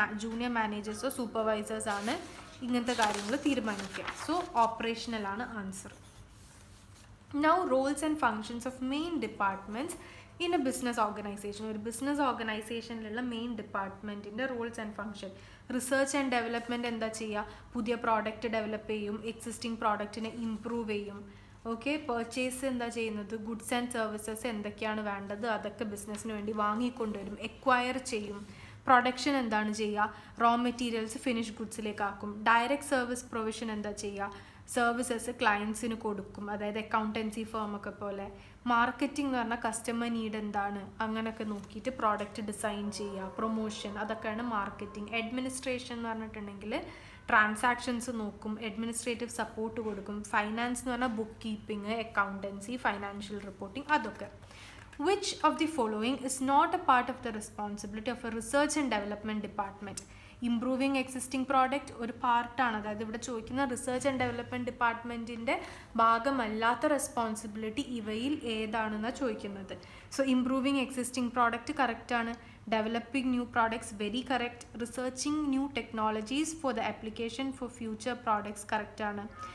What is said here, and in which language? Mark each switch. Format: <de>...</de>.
<ml>Junior മാനേജേഴ്സോ സൂപ്പർവൈസേഴ്സാണ് ഇങ്ങനത്തെ കാര്യങ്ങൾ തീരുമാനിക്കുക. So ഓപ്പറേഷണലാണ് answer.</ml> <en>Now roles and functions of main departments in a business organization.</en> <ml>ഒരു business ഓർഗനൈസേഷനിലുള്ള main ഡിപ്പാർട്ട്മെൻറ്റിൻ്റെ roles and function. Research and development എന്താ ചെയ്യുക, പുതിയ product develop ചെയ്യും, എക്സിസ്റ്റിംഗ് പ്രോഡക്റ്റിനെ ഇംപ്രൂവ് ചെയ്യും. ഓക്കെ, പർച്ചേസ് എന്താ ചെയ്യുന്നത്, ഗുഡ്സ് ആൻഡ് സർവീസസ് എന്തൊക്കെയാണ് വേണ്ടത് അതൊക്കെ ബിസിനസ്സിന് വേണ്ടി വാങ്ങിക്കൊണ്ടുവരും, എക്വയർ ചെയ്യും. പ്രൊഡക്ഷൻ എന്താണ് ചെയ്യുക, raw materials finish ഗുഡ്സിലേക്കാക്കും. Direct service provision എന്താ ചെയ്യുക, സർവീസസ് ക്ലയൻസിന് കൊടുക്കും, അതായത് അക്കൗണ്ടൻസി ഫേമൊക്കെ പോലെ. മാർക്കറ്റിംഗ് എന്ന് പറഞ്ഞാൽ കസ്റ്റമർ നീഡ് എന്താണ് അങ്ങനെയൊക്കെ നോക്കിയിട്ട് പ്രോഡക്റ്റ് ഡിസൈൻ ചെയ്യുക, പ്രൊമോഷൻ, അതൊക്കെയാണ് മാർക്കറ്റിംഗ്. അഡ്മിനിസ്ട്രേഷൻ എന്ന് പറഞ്ഞിട്ടുണ്ടെങ്കിൽ ട്രാൻസാക്ഷൻസ് നോക്കും, അഡ്മിനിസ്ട്രേറ്റീവ് സപ്പോർട്ട് കൊടുക്കും. ഫൈനാൻസ് എന്ന് പറഞ്ഞാൽ book keeping, accountancy, financial reporting, അതൊക്കെ.</ml> <en>Which of the following is not a part of the responsibility of a research and development department?</en> <ml>Improving existing product ഒരു പാർട്ടാണ്. അതായത് ഇവിടെ ചോദിക്കുന്ന റിസർച്ച് ആൻഡ് ഡെവലപ്മെൻറ്റ് ഡിപ്പാർട്ട്മെൻറ്റിൻ്റെ ഭാഗമല്ലാത്ത റെസ്പോൺസിബിലിറ്റി ഇവയിൽ ഏതാണെന്നാണ് ചോദിക്കുന്നത്. സോ ഇംപ്രൂവിങ് എക്സിസ്റ്റിംഗ് പ്രോഡക്റ്റ് കറക്റ്റാണ്. Developing new products very correct. Researching new technologies for the application for future products കറക്റ്റാണ്.</ml>